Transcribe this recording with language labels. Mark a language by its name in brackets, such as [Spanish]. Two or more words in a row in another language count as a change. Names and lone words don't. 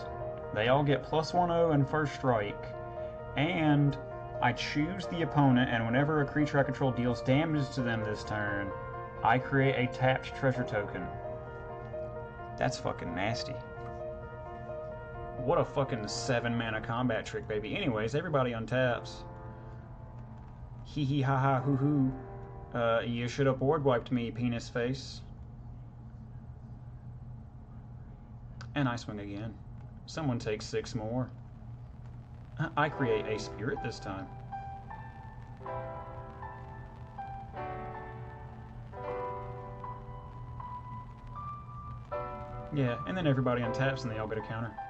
[English] They all get +1/0 and first strike. And I choose the opponent, and whenever a creature I control deals damage to them this turn, I create a tapped treasure token. That's fucking nasty. What a fucking 7 mana combat trick, baby. Anyways, everybody untaps. Hee hee ha ha hoo hoo. You should have board wiped me, penis face. And I swing again. Someone takes 6 more. I create a spirit this time. Yeah, and then everybody untaps and they all get a counter.